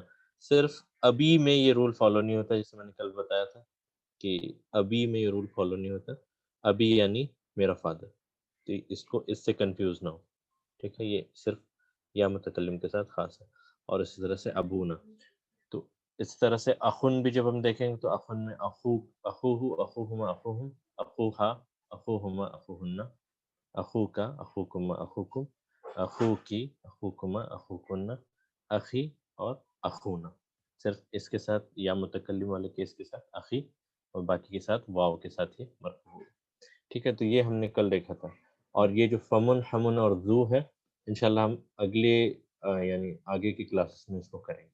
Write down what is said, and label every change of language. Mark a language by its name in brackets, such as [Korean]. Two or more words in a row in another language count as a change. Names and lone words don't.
[Urdu] صرف ابھی میں یہ [English] rule follow [Urdu] نہیں ہوتا، جیسے میں نے کل بتایا تھا کہ ابھی میں یہ [English] rule follow [Urdu] نہیں ہوتا. ابھی یعنی میرا فادر، تو اس سے کنفیوز نہ ہو. ٹھیک ہے، یہ صرف یا متکلم کے ساتھ خاص ہے. اور اسی طرح سے ابونا. تو اس طرح سے اخن بھی جب ہم دیکھیں گے تو اخن میں [Arabic] اخوہ، اخوہما، اخوہم، اخوہا، اخوہما، اخوہن، اخو کا، اخوکما، اخوکم، اخو کی، اخوکما، اخوکن، اخی اور اخونا. [Urdu] صرف اس کے ساتھ یا متکلم والے کیس کے ساتھ اخی، اور باقی کے ساتھ واو کے ساتھ یہ مرفوع. ٹھیک ہے، تو یہ ہم نے کل دیکھا تھا. اور یہ جو فمن، حمن اور ذو ہے انشاءاللہ ہم اگلے یعنی آگے کی کلاسز میں اس کو کریں گے.